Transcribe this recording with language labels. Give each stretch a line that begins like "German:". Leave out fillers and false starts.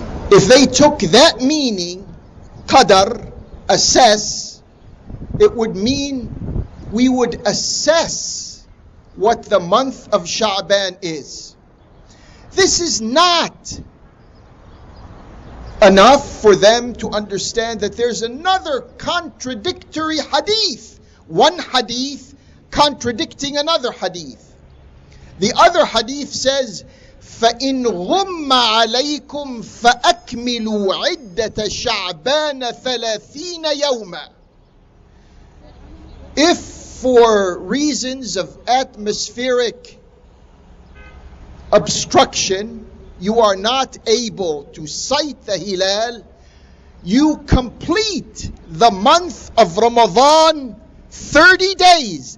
English: If they took that meaning, qadar, assess, it would mean we would assess what the month of Sha'ban is. This is not enough for them to understand that there's another contradictory hadith. One hadith contradicting another hadith. The other hadith says,
Arabic: فَإِنْ غُمَّ عَلَيْكُمْ فَأَكْمِلُوا عِدَّةَ شَعْبَانَ 30 يَوْمًا.
English: If for reasons of atmospheric obstruction you are not able to sight the hilal, you complete the month of Ramadan 30 days.